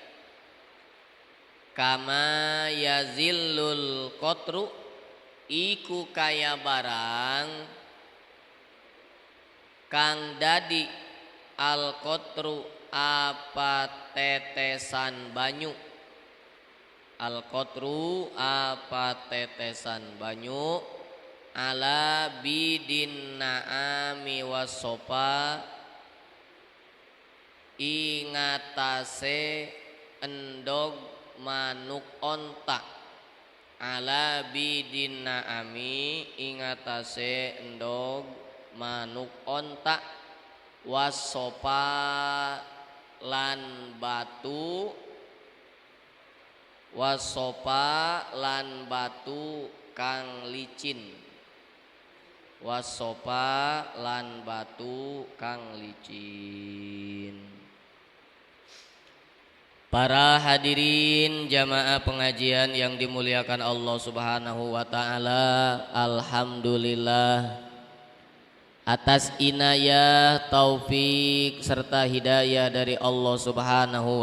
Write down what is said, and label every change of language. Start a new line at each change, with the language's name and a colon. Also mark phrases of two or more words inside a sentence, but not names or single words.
Arabic: كما يزل القطر
Javanese: iku kaya barang kang dadi
Arabic: القطر
Javanese: apa tetesan banyu,
Arabic: القطر
Javanese: apa tetesan banyu,
Arabic: على بيض النعام والصفا
Javanese: ingatase endog manuk onta,
Arabic: على بيض النعام
Javanese: ingatase endog manuk onta, wasopa lan batu, wasopa lan batu kang licin, wasopa lan batu kang licin.
Indonesian: Para hadirin jamaah pengajian yang dimuliakan Allah
Arabic: سبحانه وتعالى,
Indonesian: alhamdulillah atas inayah, taufik serta hidayah dari
Arabic: الله سبحانه